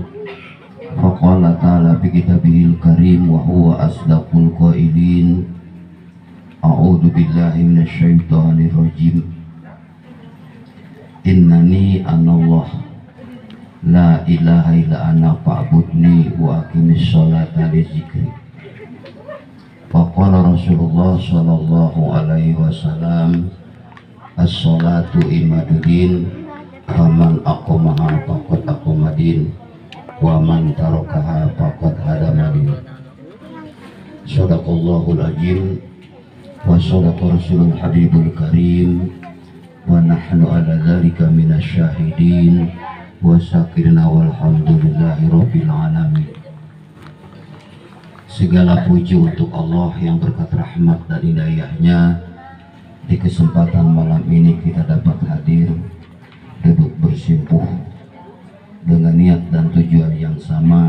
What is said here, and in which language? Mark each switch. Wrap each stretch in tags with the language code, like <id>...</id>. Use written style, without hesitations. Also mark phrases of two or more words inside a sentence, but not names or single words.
<ar>فقال تعالى في كتابه الكريم وهو أصدق القائلين. أعوذ بالله من الشيطان الرجيم. إنني أنا الله لا إله إلا أنا فاعبدني وأقم الصلاة لذكري. فقال رسول الله صلى الله عليه وسلم الصلاة عماد الدين فمن أقامها فقد أقام الدين ومن تركها فقد هدم الدين. صدق الله العظيم وصدق الرسول الحبيب الكريم ونحن على ذلك من الشاهدين والشاكرين والحمد لله رب العالمين.</ar> <id>Segala puji untuk Allah yang berkat rahmat dan hidayahnya. Di kesempatan malam ini kita dapat hadir, duduk bersimpuh dengan niat dan tujuan yang sama,</id>